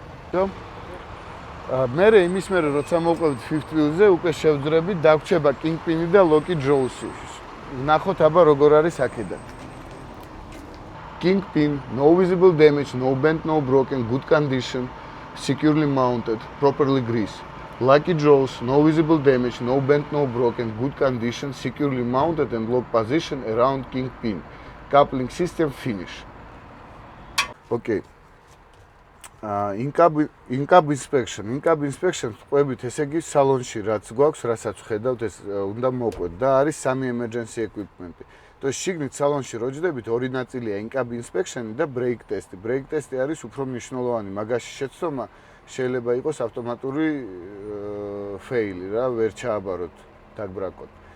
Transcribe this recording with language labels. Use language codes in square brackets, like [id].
[ka] So, მერე იმის მერე როცა მოვყვებით fifth wheel-ზე, უკვე შევძრებით, დაგვრჩება Kingpin-ი და Loki Jaws-ი. ვნახოთ აბა როგორ არის აქედან. [en] Kingpin, no visible damage, no bent, no broken, good condition, securely mounted, properly greased. Lucky Jaws, no visible damage, no bent, no broken, good condition, securely mounted and lock position around Kingpin. Coupling system finish. Okay. In-cab inspection. [ka] In-cab inspection ყვებით ესე იგი სალონში რაც გვაქვს, რასაც ვხედავთ, ეს უნდა მოყვეთ და არის სამი emergency equipment-ი. [ru] То есть [ka] შიგნით სალონში რო ჯდებით, ორი ნაწილია in-cab inspection და brake test. Brake test არის უფრო მნიშვნელოვანი, მაგაში შეცდომა შეიძლება იყოს ავტომატური fail-ი რა, ვერ ჩააბაროთ, დაგბრაკოთ.